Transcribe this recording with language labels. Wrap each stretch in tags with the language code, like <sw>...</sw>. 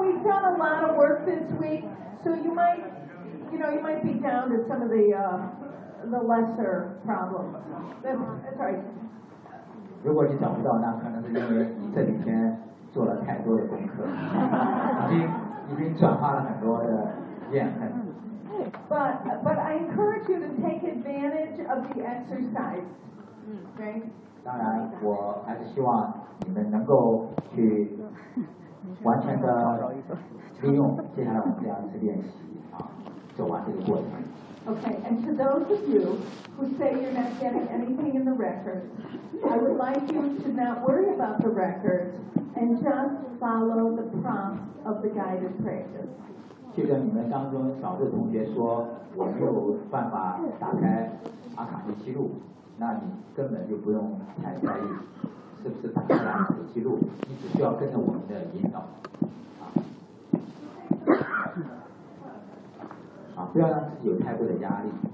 <en>We've done a lot of work this week, so you might be down to some of the lesser problems. That's right. If you</en> <zh>找不到，那可能是因为你这几天做了太多的功课，已经转化了很多的怨恨。</zh> <en>But I encourage you to take advantage of the exercise.</en> <zh>当然我还是希望你们能够去完全的利用接下来我们这样一次练习啊，走完这个过程。</zh> <en>OK, and to those of you who say you're not getting anything in the record, I would like you to not worry about the record and just follow the prompts of the guided practice.</en> <zh>谢谢你们当中少数同学说我没有办法打开阿卡西记录，那你根本就不用太在意是不是打开了手机录，你只需要跟着我们的引导啊，不要让自己有太多的压力。</zh>